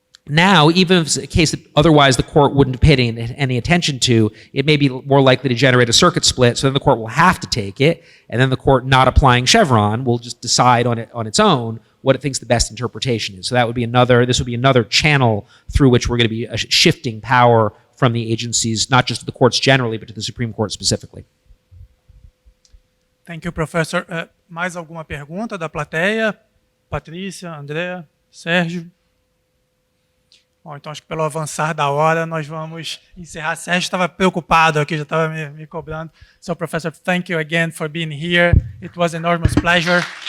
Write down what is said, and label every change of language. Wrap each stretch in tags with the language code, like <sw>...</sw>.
<en>Now, even if it's a case that otherwise the court wouldn't have paid any attention to, it may be more likely to generate a circuit split, so then the court will have to take it, and then the court not applying Chevron will just decide on its own what it thinks the best interpretation is. So this would be another channel through which we're going to be shifting power from the agencies, not just to the courts generally, but to the Supreme Court specifically. Thank you, Professor.</en> <pt>Mais alguma pergunta da plateia? Patrícia, André, Sérgio? Bom, então acho que pelo avançar da hora nós vamos encerrar. Sérgio estava preocupado aqui, já estava me cobrando.</pt> <en>So, Professor, thank you again for being here. It was an enormous pleasure.</en>